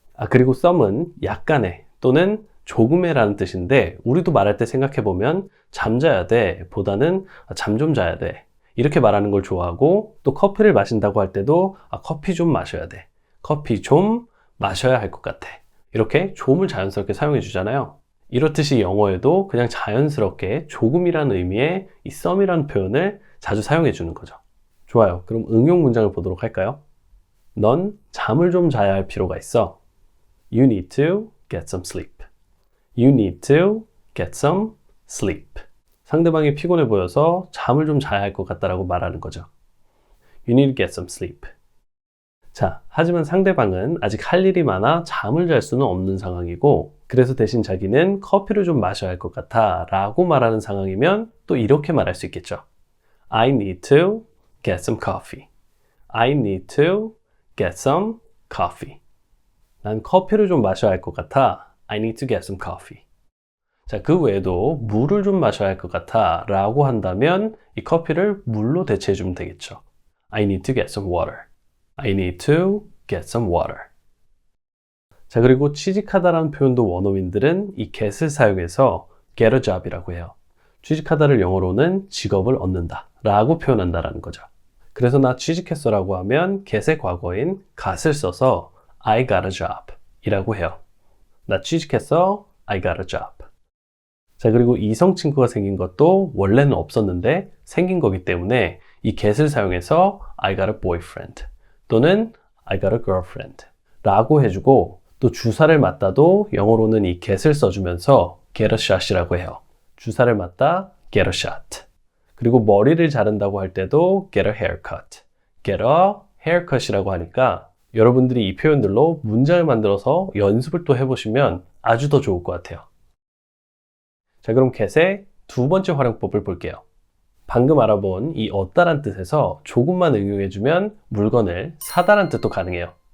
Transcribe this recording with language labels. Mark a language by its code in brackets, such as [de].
[ko] 그리고 some은 약간의 또는 조금의 라는 뜻인데, 우리도 말할 때 생각해보면 잠자야 돼 보다는 잠 좀 자야 돼 이렇게 말하는 걸 좋아하고, 또 커피를 마신다고 할 때도 커피 좀 마셔야 돼, 커피 좀 마셔야 할 것 같아 이렇게 좀을 자연스럽게 사용해 주잖아요. 이렇듯이 영어에도 그냥 자연스럽게 조금이라는 의미의 이 some이라는 표현을 자주 사용해 주는 거죠. 좋아요. 그럼 응용 문장을 보도록 할까요? 넌 잠을 좀 자야 할 필요가 있어. [en] You need to get some sleep. You need to get some sleep. [ko] 상대방이 피곤해 보여서 잠을 좀 자야 할 것 같다라고 말하는 거죠. [en] You need to get some sleep. [ko] 자, 하지만 상대방은 아직 할 일이 많아 잠을 잘 수는 없는 상황이고, 그래서 대신 자기는 커피를 좀 마셔야 할 것 같아 라고 말하는 상황이면 또 이렇게 말할 수 있겠죠. [en] I need to get some coffee. I need to get some coffee. [ko] 난 커피를 좀 마셔야 할 것 같아. [en] I need to get some coffee. [ko] 자, 그 외에도 물을 좀 마셔야 할 것 같아 라고 한다면 이 커피를 물로 대체해 주면 되겠죠. [en] I need to get some water. I need to get some water. [ko] 자, 그리고 취직하다라는 표현도 원어민들은 이 get을 사용해서 [en] get a job [ko] 이라고 해요. 취직하다를 영어로는 직업을 얻는다 라고 표현한다라는 거죠. 그래서 나 취직했어 라고 하면 get의 과거인 got을 써서 [en] I got a job [ko] 이라고 해요. 나 취직했어. [en] I got a job. [ko] 자, 그리고 이성 친구가 생긴 것도 원래는 없었는데 생긴 거기 때문에 이 get을 사용해서 [en] I got a boyfriend [ko] 또는 [en] I got a girlfriend [ko] 라고 해주고, 또 주사를 맞다도 영어로는 이 get을 써주면서 [en] get a shot [ko] 이라고 해요. 주사를 맞다 [en] get a shot. [ko] 그리고 머리를 자른다고 할 때도 [en] get a haircut, get a haircut [ko] 이라고 하니까 여러분들이 이 표현들로 문장을 만들어서 연습을 또 해보시면 아주 더 좋을 것 같아요. 자, 그럼 get의 두 번째 활용법을 볼게요. 방금 알아본 이 얻다란 뜻에서 조금만 응용해주면 물건을 사다란 뜻도 가능해요.